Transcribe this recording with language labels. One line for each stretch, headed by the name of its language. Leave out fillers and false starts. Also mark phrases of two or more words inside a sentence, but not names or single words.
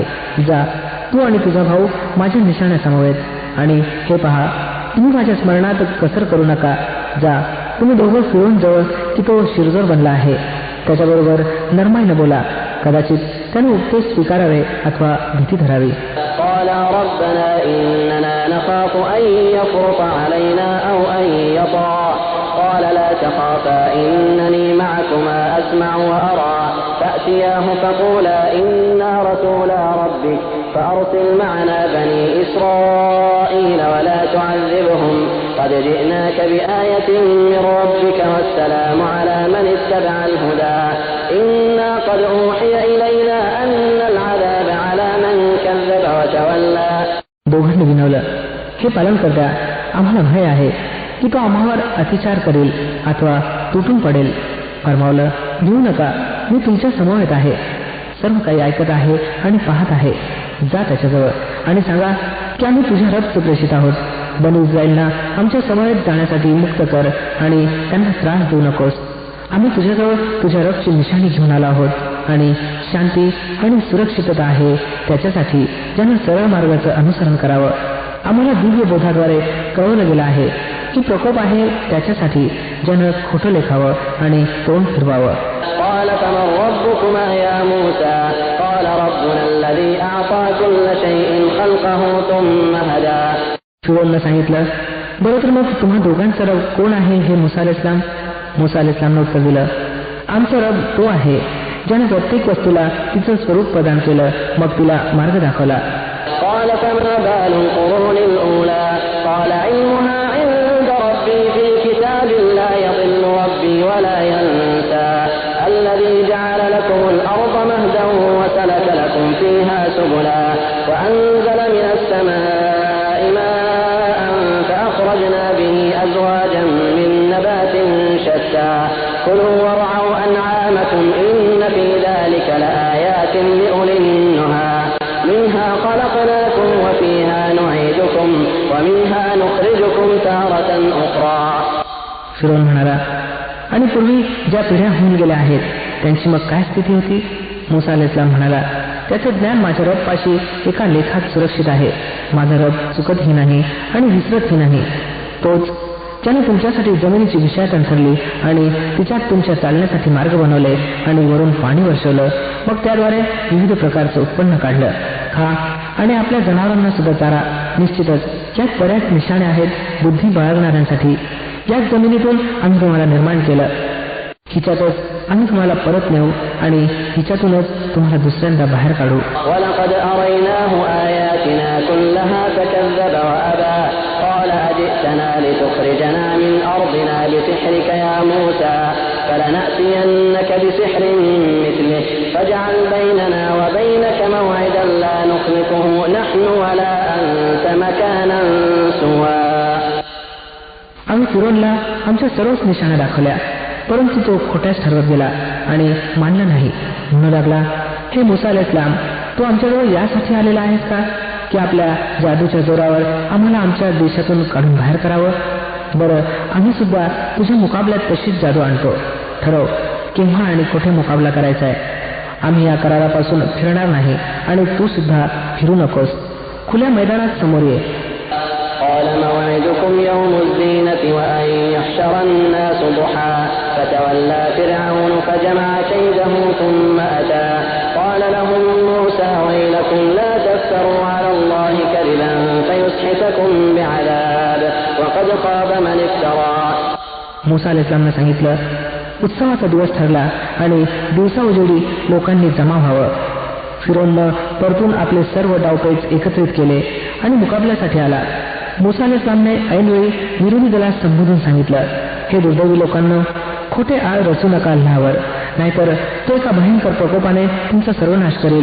Marathi: जा, तू आणि तुझा भाऊ माझ्या निशाण्या समवेत आणि हे पहा, तुम्ही माझ्या स्मरणात कसर करू नका. जा, तुम्ही दोघं फिरून जवळ की तो शिरजोर बनला आहे. त्याच्याबरोबर नरमाईनं बोला, कदाचित त्याने उपदेश स्वीकारावे अथवा भीती धरावी.
Arabic: قال ربنا إننا نخاف أن يفرط علينا أو أن يطغى قال لا تخافا إنني معكما أسمع وأرى فأتياه فقولا إنا رسولا ربك فأرسل معنا بني إسرائيل ولا تعذبهم قد جئناك بآية من ربك والسلام على من اتبع الهدى إنا قد أوحي إلينا أن العذاب على من كذب وتولى.
Marathi: दोघांनी विनवलं, हे पालन करता, आम्हाला भय आहे की तो आम्हावर अतिचार करेल अथवा तुटून पडेल. फरमावलं, भिवू नका, मी तुमच्या समवेत आहे, सर्व काही ऐकत आहे आणि पाहत आहे. जा त्याच्याजवळ आणि सांगा की आम्ही तुझ्या रबचे प्रेषित आहोत. बनी इस्रायलना आमच्या समवेत जाण्यासाठी मुक्त कर आणि त्यांना त्रास देऊ नकोस. आम्ही तुझ्याजवळ तुझ्या रबची निशाणी घेऊन आलो आहोत आणि शांती आणि सुरक्षितता आहे त्याच्यासाठी ज्यांना सरळ मार्गाचं अनुसरण करावं. आम्हाला दिव्य बोधाद्वारे कळवलं गेलं आहे की प्रकोप आहे त्याच्यासाठी ज्यानं खोटं लेखावं आणि तोंड फिरवावं.
Arabic: قال فمن ربكما يا موسى قال ربنا الذي أعطى كل شيء خلقه ثم هدى.
Marathi: फिरौननं सांगितलं, बरं तर मग तुम्हा दोघांचा रब कोण आहे हे मुसा अलैहिस्सलाम? मुसा अलैहिस्सलामनं उत्तर दिलं, आमचा रब तो आहे ज्याने प्रत्येक वस्तूला तिचं स्वरूप प्रदान केलं, मग तिला मार्ग दाखवला.
Arabic: قال فما بال القرون الأولى قال علمها عند ربي في كتاب لا يضل ربي ولا ينسى الذي جعل لكم الأرض مهدا وسلك لكم فيها سبلا وأنزل من السماء ماء فأخرجنا به أزواجا من نبات شتى كلوا وارعوا أنعامكم إن في ذلك لآيات لأولي النهى منها خلقناكم وفيها نعيدكم ومنها نخرجكم تارة أخرى.
Marathi: फिरौन म्हणाला, आणि पूर्वी ज्या पिढ्या होऊन गेल्या आहेत त्यांची मग काय स्थिती होती? मुसा अलैहिस्सलाम म्हणाला, त्याचं ज्ञान माझ्या रबपाशी एका लेखात सुरक्षित आहे. माझा रब चुकतही नाही आणि विसरतही नाही. तोच ज्याने तुमच्यासाठी जमिनीची विषयात अंथरली आणि तिच्यात तुमच्या चालण्यासाठी मार्ग बनवले आणि वरून पाणी वर्षवलं, मग त्याद्वारे विविध प्रकारचं उत्पन्न काढलं. खा आणि आपल्या जनावरांना सुद्धा चारा. निश्चितच यात बऱ्याच निशाण्या आहेत बुद्धी बाळगणाऱ्यांसाठी. याच जमिनीतून आम्ही तुम्हाला निर्माण केलं, हिच्यातच आम्ही तुम्हाला परत नेऊ आणि हिच्यातूनच तुम्हाला दुसऱ्यांदा बाहेर काढू.
Arabic: ولقد أريناه آياتنا كلها فكذب وأبى قال أجئتنا لتخرجنا من أرضنا بسحرك يا موسى فلنأتينك بسحر مثله فاجعل بيننا وبينك موعدا لا نخلفه نحن ولا أنت مكانا سوى.
Marathi: आम्ही फिरौनला आमच्या सर्वच निशाणा दाखवल्या, परंतु तो खोट्याच ठरवत गेला आणि मानला नाही. म्हणू लागला, हे मुसा अलैहिस्सलाम, तू आमच्याजवळ यासाठी आलेला आहेस का की आपल्या जादूच्या जोरावर आम्हाला आमच्या देशातून काढून बाहेर करावं? बरं, आम्ही सुद्धा तुझ्या मुकाबल्यात तशीच जादू आणतो. ठरव केव्हा आणि कुठे मुकाबला करायचा आहे. आम्ही या करारापासून फिरणार नाही आणि तू सुद्धा फिरू नकोस. खुल्या मैदानात समोर ये.
Arabic: قال موعدكم يوم الزينة وأن يحشر الناس ضحى فتولى فرعون فجمع كيده ثم أتى قال لهم موسى ويلكم لا تفتروا على الله كذبا فيسحتكم بعذاب وقد خاب من افترى.
Marathi: मुसा अलैहिस्सलामने सांगितलं, उत्सवाचा दिवस ठरला आणि दिवसा उजेडी लोकांनी जमा व्हावं. फिरौननं परतून आपले सर्व डावपेच एकत्रित केले आणि मुकाबल्यासाठी आला. मुसा अलैहिस्सलामने ऐनवेळी विरोधी दलास संबोधून सांगितलं, हे दुर्दैवी लोकांना, खोटे आळ रचू नका अल्लाहवर, नाहीतर तो एका भयंकर प्रकोपाने तुमचा सर्वनाश करेल.